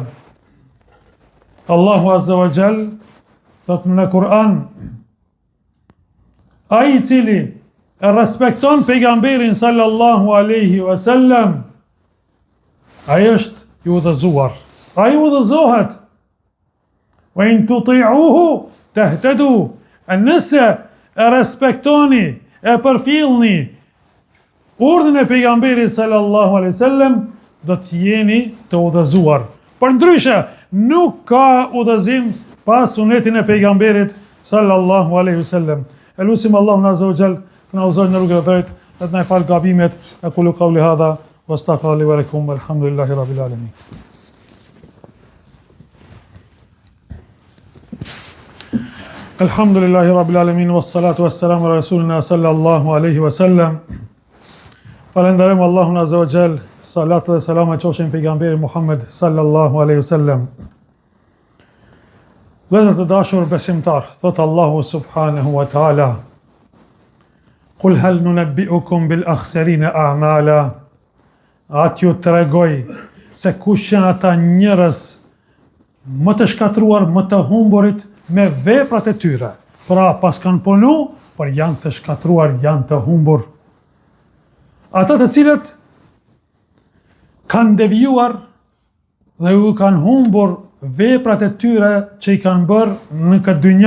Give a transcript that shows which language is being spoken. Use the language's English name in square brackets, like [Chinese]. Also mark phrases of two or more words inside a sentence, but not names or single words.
[Albanian] Allahu [Arabic] عز وجل [Albanian] thot në Kur'an, ai i cili e respekton pejgamberin [Arabic] صلى الله عليه وسلم, [Albanian] ai është i udhëzuar. Ai udhëzohet. [Arabic] وإن تطيعوه تهتدوا. [Albanian] Nëse e respektoni, e përfillni urdhën e pejgamberit [Arabic] صلى الله عليه وسلم, [Albanian] do të jeni të udhëzuar. Përndryshe, nuk ka udhëzim pas sunetin e pejgamberit [Arabic] صلى الله عليه وسلم. [Albanian] Elusim Allahun [Arabic] عز وجل [Albanian] të na udhëzojë në rrugën e drejtë, të na fal gabimet. [Arabic] أقول قولي هذا وأستغفر لي ولكم والحمد لله رب العالمين. الحمد لله رب العالمين والصلاة والسلام على رسولنا صلى الله عليه وسلم. [Albanian] Falenderojmë Allahun [Arabic] عز وجل, [Albanian] salat dhe selam e qofshin pejgamberit Muhammed [Arabic] صلى الله عليه وسلم. [Albanian] Vëllezër të dashur besimtar, thot Allahu [Arabic] سبحانه وتعالى قل هل ننبئكم بالأخسرين أعمالا. [Albanian] Atë ju tregoj se kush janë ata njerëz më të shkatruar, më të humburit me veprat e tyre. Pra pas kanë punu, por janë të shkatruar, janë të humbur. Ata të cilët kanë devijuar dhe u kanë humbur veprat e tyre që i kanë bërë në këtë dynja.